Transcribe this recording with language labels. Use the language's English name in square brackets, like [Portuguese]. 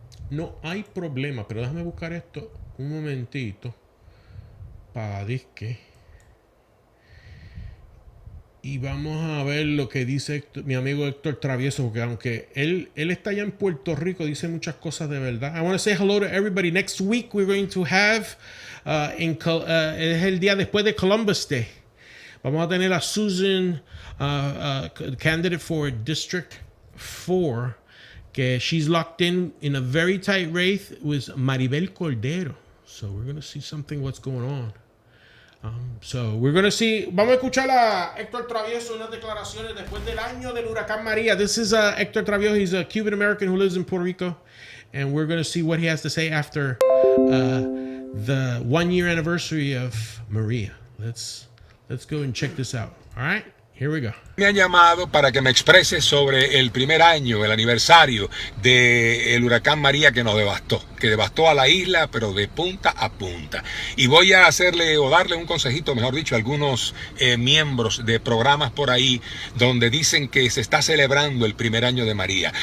[Spanish] No hay problema, pero déjame buscar esto un momentito. Para disque. Y vamos a ver lo que dice mi amigo Héctor Travieso, porque aunque él está allá en Puerto Rico, dice muchas cosas de verdad. [English] I want to say hello to everybody. Next week we're going to have, [Spanish] es el día después de Columbus Day. Vamos a tener a [English] Susan, candidate for District 4, que she's locked in a very tight race with Maribel Cordero. So we're going to see something what's going on. So we're going to see. [Spanish] Vamos a escuchar a Héctor Travieso unas declaraciones después del año del huracán María. [English] This is Héctor Travieso. He's a Cuban American who lives in Puerto Rico, and we're going to see what he has to say after the 1-year anniversary of Maria. Let's go and check this out. All right, here we go. [Spanish] Me han llamado para que me exprese sobre el primer año, el aniversario del huracán María que devastó a la isla, pero de punta a punta. Y voy a hacerle o darle un consejito, mejor dicho, a algunos miembros de programas por ahí donde dicen que se está celebrando el primer año de María.